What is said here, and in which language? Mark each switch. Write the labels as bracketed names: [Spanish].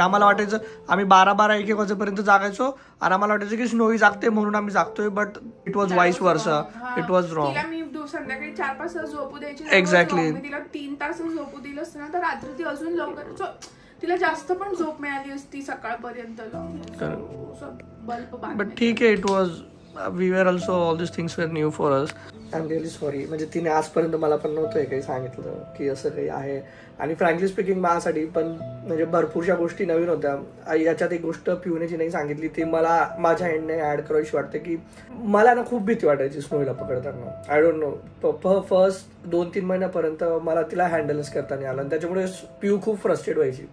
[Marathi] आम्हाला वाटायचं आम्ही 12-1 वाजेपर्यंत जागायचो आणि आम्हाला वाटायचं की स्नोई जागते म्हणून आम्ही जागतोय. [English] But it was vice versa. It was wrong. [Marathi] तिला मी संध्याकाळी 4-5 तास झोपू द्यायची. [English] Exactly. [Marathi] तिला 3 तास झोपू दिलं असतं ना तर रात्री ती अजून लवकर, तिला जास्त पण झोप मिळाली असती सकाळपर्यंत. बट ठीक आहे. [English] It was we were also all this things were new for us. I am really sorry. [Marathi] म्हणजे तिने आजपर्यंत मला पण नव्हतं काही सांगितलं की असं काही आहे. आणि [English] frankly speaking [Marathi] माझ्यासाठी पण म्हणजे भरपूरशा गोष्टी नवीन होत्या. याच्यात एक गोष्ट पिवण्याची नाही सांगितली, ती मला माझ्या एंडने ऍड करायची वाटते की मला ना खूप भीती वाटायची स्नोईला पकडताना. [English] I don't know, [Marathi] फर्स्ट 2-3 महिन्यापर्यंत मला तिला हँडलच करता नाही आलं. आणि त्याच्यामुळे पिऊ खूप फ्रस्ट्रेट व्हायची.